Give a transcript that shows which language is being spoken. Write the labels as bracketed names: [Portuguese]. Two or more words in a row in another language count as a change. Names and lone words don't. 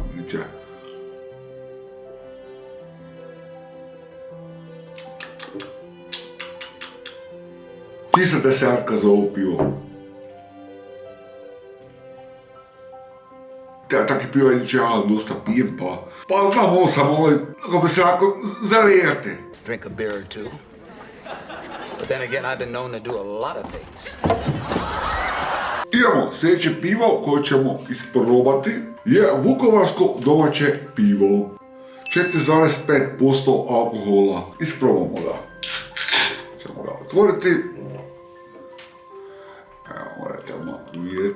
[Croatian] Znači, čista desetka za ovo pivo. Takvi piva ja dosta pijem, pa znam ovo sam ovo, kako bi se rako, zalijati. [English] Drink a beer or two. But then again, I've been known to do a lot of things. [Croatian] Idemo, sljedeće pivo koje ćemo isprobati je vukovarsko domaće pivo. 4,5% alkohola. Isprobamo ga. Ćemo ga otvoriti. Evo, morate odmah vidjeti.